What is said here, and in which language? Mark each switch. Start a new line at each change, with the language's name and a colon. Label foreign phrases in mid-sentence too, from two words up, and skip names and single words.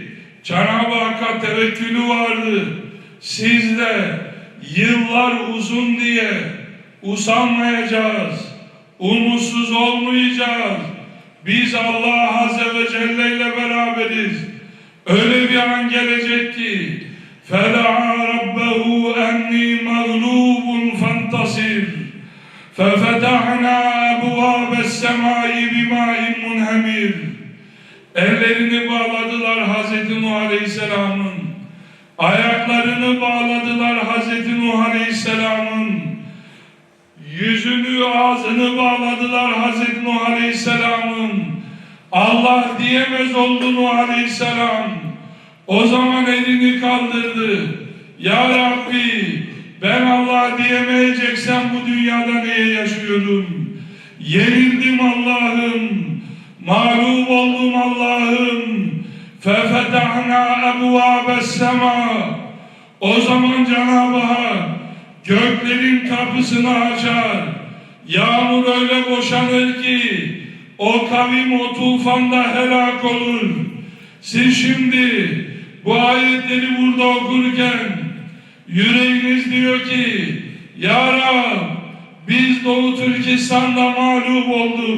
Turkish: Cenab-ı Hakk'a tevekkülü vardı. Siz de yıllar uzun diye usanmayacağız, umutsuz olmayacağız. Biz Allah
Arabic: عز وجل
Turkish: ile beraberiz. Öyle bir an gelecek ki
Arabic: فَدَعَا رَبَّهُ أَنِّي مَغْلُوبٌ فَانْتَصِرْ فَفَتَحْنَا أَبْوَابَ السَّمَاءِ بِمَاءٍ مُنْهَمِرٍ.
Turkish: Ellerini bağladılar Hazreti Nuh Aleyhisselam'ın. Ayaklarını bağladılar Hazreti Nuh Aleyhisselam'ın. Yüzünü, ağzını bağladılar Hazreti Nuh Aleyhisselam'ın. Allah diyemez oldu Nuh Aleyhisselam. O zaman elini kaldırdı.
Arabic: يا ربي,
Turkish: ben Allah diyemeyeceksem bu dünyada niye yaşıyorum? Yenildim Allah'ım, mağlup oldum Allah'ım.
Arabic: فَفَتَحْنَا أَبْوَابَ السَّمَاءِ.
Turkish: O zaman Cenab-ı Hak göklerin kapısını açar. Yağmur öyle boşanır ki o kavim o tufanda helak olur. Siz şimdi bu ayetleri burada okurken yüreğiniz diyor ki
Arabic: يا رب,
Turkish: biz Doğu Türkistan'da mağlup olduk.